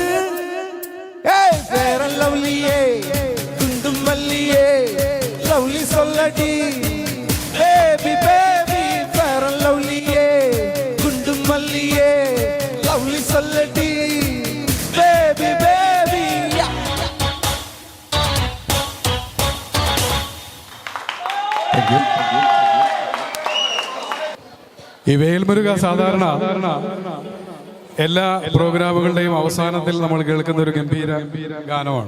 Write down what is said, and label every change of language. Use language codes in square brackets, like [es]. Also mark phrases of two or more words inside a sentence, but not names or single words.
[ta] ஏய் ஃபேர் அண்ட் லவ்லியே, குண்டு மல்லியே, லவ்லி சொல்லடி [en] baby baby, [ta] ஃபேர் அண்ட் லவ்லியே, குண்டு மல்லியே, லவ்லி சொல்லடி [en] baby baby. [ml] ഈ വേൽമുരുക സാധാരണ എല്ലാ പ്രോഗ്രാമുകളുടെയും അവസാനത്തിൽ നമ്മൾ കേൾക്കുന്ന ഒരു ഗംഭീര ഗാനമാണ്.